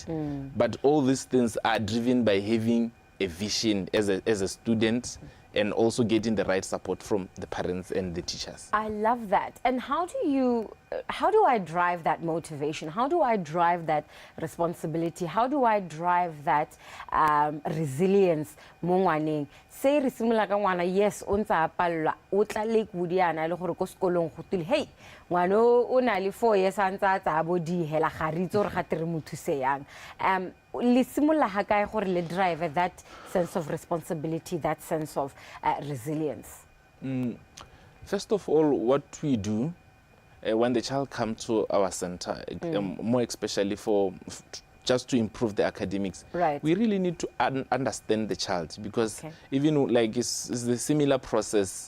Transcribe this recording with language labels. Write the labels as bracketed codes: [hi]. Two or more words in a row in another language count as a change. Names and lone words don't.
[en] But all these things are driven by having a vision as a student, and also getting the right support from the parents and the teachers. I love that. And how do I drive that motivation? How do I drive that responsibility? How do I drive that resilience [tn] mo ngwaneng? Say re simolola ka ngwana, yes, o ntse a palelwa, o tla lekodiana le gore ko sekolong go tile, hey, ngwana o na le 4 years a ntse a tsaya bo di hela ga re itse gore ga tere mo thuse yang. Le simolola ga kae gore le [en] drive that sense of responsibility, that sense of resilience? First of all, what we do when the child comes to our center, more especially just to improve the academics, we really need to understand the child, because even like it's the similar process.